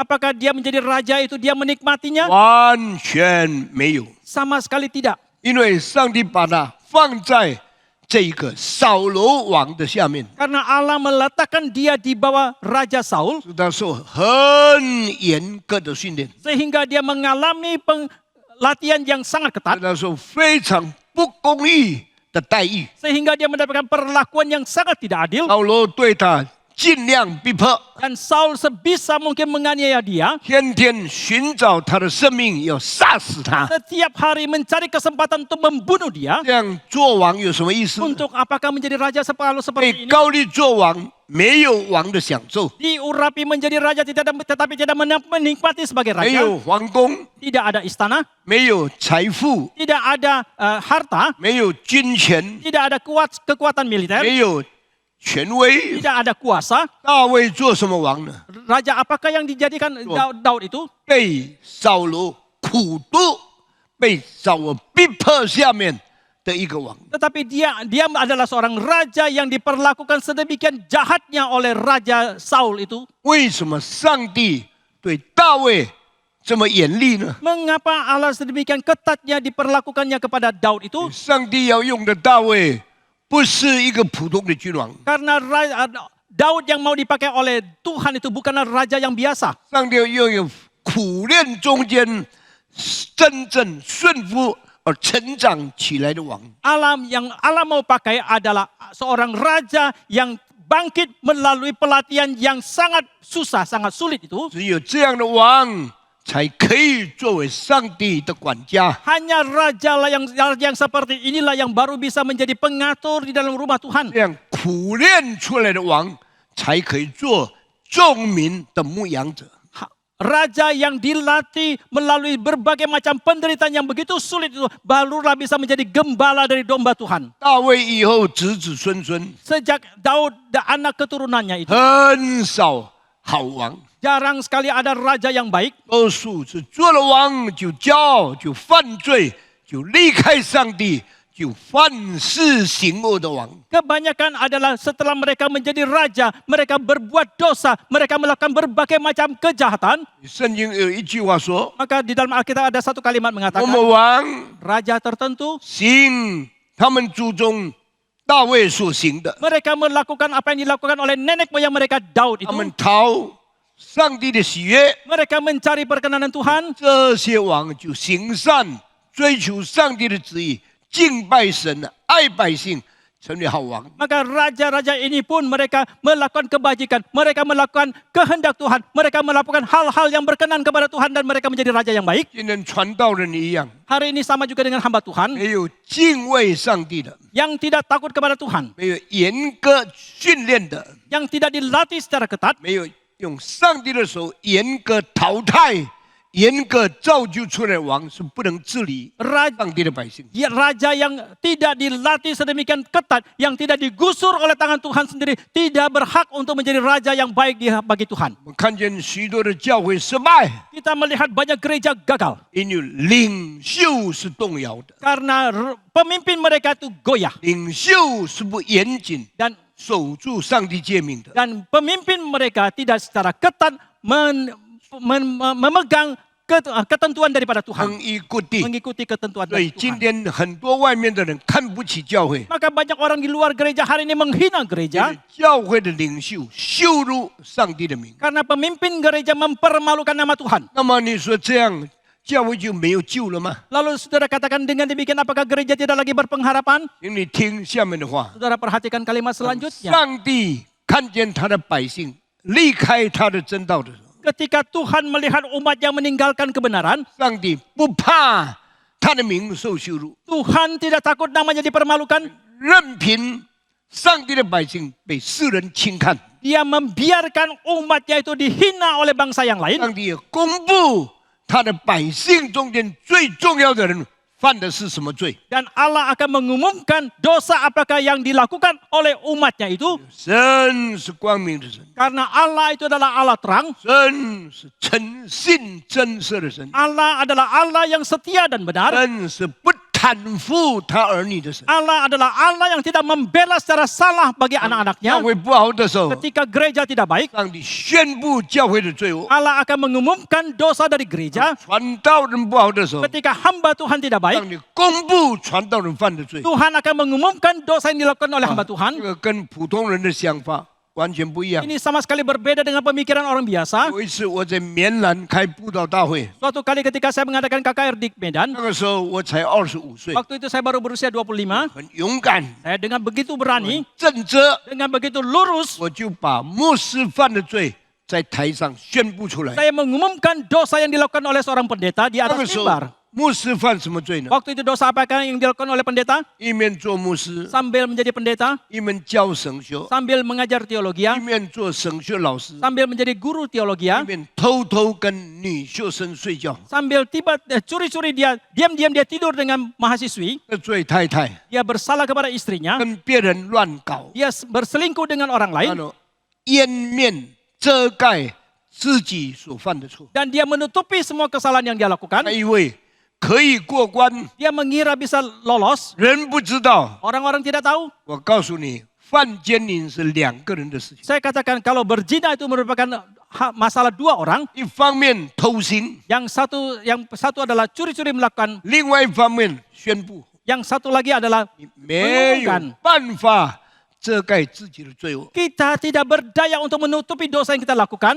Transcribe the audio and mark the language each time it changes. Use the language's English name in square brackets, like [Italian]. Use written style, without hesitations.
[Indonesian] Apakah dia menjadi raja itu dia menikmatinya? [Chinese] 完全没有， [Indonesian] Sama sekali tidak. [Chinese] 因为上帝把他放在这一个扫罗王的下面， [Indonesian] Karena Allah meletakkan dia di bawah Raja Saul. [Chinese] 使他受很严格的训练， [Indonesian] Sehingga dia mengalami latihan yang sangat [Chinese] 使 [Indonesian] ketat. [Chinese] 他受非常不公义的待遇。 [Indonesian] Sehingga dia mendapatkan perlakuan yang sangat tidak adil. [Chinese] 扫罗对他尽量逼迫， [Indonesian] Dan Saul sebisa mungkin menganiaya dia. [Chinese] 天天寻找他的生命，要杀死他。 [Indonesian] Setiap hari mencari kesempatan untuk membunuh dia. [Chinese] 这样做王有什么意思？ [Indonesian] Untuk apakah menjadi raja separuh [Chinese] 被 [Indonesian] seperti ini? [Chinese] 高利做王没有王的享受， [Indonesian] diurapi menjadi raja tetapi tidak menikmati sebagai [Chinese] 没 [Indonesian] raja, [Chinese] 有皇宫， [Indonesian] tidak ada istana, [Chinese] 没有财富， [Indonesian] tidak ada harta, [Chinese] 没有军权， [Indonesian] tidak ada kekuatan militer, [Chinese] 没有权威。 [Indonesian] tidak ada kuasa. [Chinese] 大卫做什么王呢？ [Indonesian] Raja apakah yang dijadikan Daud itu? [Chinese] 被扫罗苦毒，被扫罗逼迫下面的一个王。 [Indonesian] Tetapi dia adalah seorang raja yang diperlakukan sedemikian jahatnya oleh Raja Saul itu. [Chinese] 为什么上帝对大卫这么严厉呢？ [Indonesian] Mengapa Allah sedemikian ketatnya diperlakukannya kepada Daud itu? [Chinese] 上帝要用的大卫不是一个普通的君王， [Indonesian] Karena Daud yang mau dipakai oleh Tuhan itu bukanlah raja yang biasa. [Chinese] 上帝要用苦练中间真正顺服而成长起来的王。 [Indonesian] Yang Allah mau pakai adalah seorang raja yang bangkit melalui pelatihan yang sangat susah, sangat sulit itu. [Chinese] 只有这样的王，才可以作为上帝的管家。 [Indonesian] Hanya raja yang seperti inilah yang baru bisa menjadi pengatur di dalam rumah Tuhan. [Chinese] 这样苦练出来的王，才可以做众民的牧羊者。 [Indonesian] Raja yang dilatih melalui berbagai macam penderitaan yang begitu sulit itu barulah bisa menjadi gembala dari domba Tuhan. [Chinese] 大卫以后子子孙孙 [Indonesian] Sejak Daud dan anak keturunannya itu [Chinese] 很少好王， [Indonesian] jarang sekali ada raja yang baik. [Chinese] 多数是做了王就骄傲，就犯罪，就离开上帝，就犯事行恶的王。 [Indonesian] Kebanyakan adalah setelah mereka menjadi raja, mereka berbuat dosa, mereka melakukan berbagai macam kejahatan. [Chinese] 圣经有一句话说 [Indonesian] Maka di dalam Alkitab ada satu kalimat：“ [Chinese] 我 [Indonesian] mengatakan [Chinese] 们王 [Indonesian] raja tertentu [Chinese] 行他们祖宗大卫所行的， [Indonesian] mereka melakukan apa yang dilakukan oleh nenek moyang mereka Daud [Chinese] 他 [Indonesian] itu. [Chinese] 们讨上帝的喜悦， [Indonesian] Mereka mencari perkenanan Tuhan. [Chinese] 这些王就行善，追求上帝的旨意，敬拜神，爱百姓，成为好王。 [Indonesian] Maka raja-raja ini pun mereka melakukan kebajikan, mereka melakukan kehendak Tuhan, mereka melakukan hal-hal yang berkenan kepada Tuhan dan mereka menjadi raja yang baik. [Chinese] 今天传道人一样， [Indonesian] Hari ini sama juga dengan hamba Tuhan [Chinese] 没有敬畏上帝的， [Indonesian] yang tidak takut kepada Tuhan, [Chinese] 没有严格训练的， [Indonesian] yang tidak dilatih secara ketat, [Chinese] 没有用上帝的手严格淘汰、严格造就出来的王，是不能治理 [Indonesian] raja [Chinese] 上帝的百姓。 [Indonesian] raja yang tidak dilatih sedemikian ketat, yang tidak digusur oleh tangan Tuhan sendiri, tidak berhak untuk menjadi raja yang baik bagi Tuhan. [Chinese] 我们看见许多的教会失败， [Indonesian] Kita melihat banyak gereja gagal [Chinese] 因为领袖是动摇的， [Indonesian] karena pemimpin mereka itu goyah [Chinese] 领袖是不严谨 [Indonesian] dan [Chinese] 守住上帝诫命的。 [Indonesian] pemimpin mereka tidak secara ketat memegang ketentuan daripada Tuhan, [Chinese] 恒依固定， [Indonesian] mengikuti ketentuan [Chinese] 所以 [Indonesian] dari [Chinese] 今 [Indonesian] Tuhan. [Chinese] 天很多外面的人看不起教会， [Indonesian] Maka banyak orang di luar gereja hari ini menghina [Chinese] 因 [Indonesian] gereja [Chinese] 为教会的领袖羞辱上帝的名。 [Indonesian] karena pemimpin gereja mempermalukan nama Tuhan. [Chinese] 那么你说这样，教会就没有救了吗？ [Indonesian] Lalu saudara katakan dengan demikian apakah gereja tidak lagi berpengharapan? [Chinese] 请你听下面的话： [Indonesian] Saudara perhatikan kalimat selanjutnya. [Chinese] 上帝看见他的百姓离开他的真道的时候， [Indonesian] Ketika Tuhan melihat umat yang meninggalkan kebenaran, [Chinese] 上帝不怕他的名受羞辱， [Indonesian] Tuhan tidak takut namanya dipermalukan. [Chinese] 任凭上帝的百姓被世人轻看， [Indonesian] Dia membiarkan umatnya itu dihina oleh bangsa yang lain. [Chinese] 上帝也公布他的百姓中间最重要的人犯的是什么罪。 [Indonesian] Dan Allah akan mengumumkan dosa apakah yang dilakukan oleh umatnya itu. [Chinese] 神是光明的神， [Indonesian] Karena Allah itu adalah Allah terang. [Chinese] 神是诚信真实的神， [Indonesian] Allah adalah Allah yang setia dan benar. [Chinese] 神是不袒护他儿女的神。 [Indonesian] Allah adalah Allah yang tidak membela secara salah bagi [Chinese] 教 [Indonesian] anak-anaknya. [Chinese] 会不好的时候， [Indonesian] Ketika gereja tidak baik, [Chinese] 上帝宣布教会的罪恶； [Indonesian] Allah akan mengumumkan dosa dari gereja. [Chinese] 传道人不好的时候， [Indonesian] Ketika hamba Tuhan tidak baik, [Chinese] 上帝公布传道人犯的罪。 [Indonesian] Tuhan akan mengumumkan dosa yang dilakukan oleh hamba [Chinese] 这 [Indonesian] Tuhan. [Chinese] 个跟普通人的想法完全不一样。 [Indonesian] Ini sama sekali berbeda dengan pemikiran orang biasa. [Chinese] 有一次我在棉兰开布道大会， [Indonesian] Suatu kali ketika saya mengadakan KKR di Medan, [Chinese] 那个时候我才25岁， [Indonesian] waktu itu saya baru berusia 25. [Chinese] 很勇敢、 [Indonesian] Saya dengan begitu berani, [Chinese] 正直， [Indonesian] dengan begitu lurus, [Chinese] 我就把牧师犯的罪在台上宣布出来。 [Indonesian] saya mengumumkan dosa yang dilakukan oleh seorang pendeta di [Chinese] 那 [Indonesian] atas [Chinese] 个时候 [Indonesian] mimbar. [Chinese] 牧师犯什么罪呢？ [Indonesian] Waktu itu dosa apakah yang dilakukan oleh pendeta? [Chinese] 一面做牧师， [Indonesian] Sambil menjadi pendeta, [Chinese] 一面教神学， [Indonesian] sambil mengajar [Chinese] 一 [Indonesian] teologi, [Chinese] 面做神学老师， [Indonesian] sambil menjadi guru [Chinese] 一 [Indonesian] teologi, [Chinese] 面偷偷跟女学生睡觉。 [Indonesian] sambil curi-curi dia, diam-diam dia tidur dengan mahasiswi, [Chinese] 这罪太太 [Indonesian] dia bersalah kepada istrinya, [Chinese] 跟别人乱搞， [Indonesian] dia berselingkuh dengan orang lain, [Chinese] 掩面遮盖自己所犯的错。 [Indonesian] dan dia menutupi semua kesalahan yang dia lakukan. [Chinese] 他以为可以过关， [Indonesian] Dia mengira bisa lolos, [Chinese] 人不知道。 [Indonesian] orang-orang tidak tahu. [Chinese] 我告诉你，犯奸淫是2个人的事情。 [Indonesian] Saya katakan kalau berzina itu merupakan masalah 2 orang. [Chinese] 一方面偷腥， [Indonesian] Yang satu adalah curi-curi melakukan, [Chinese] 另外一方面宣布 [Indonesian] yang satu lagi adalah [Chinese] 你没有办法遮盖自己的罪恶。 [Indonesian] kita tidak berdaya untuk menutupi dosa yang kita lakukan.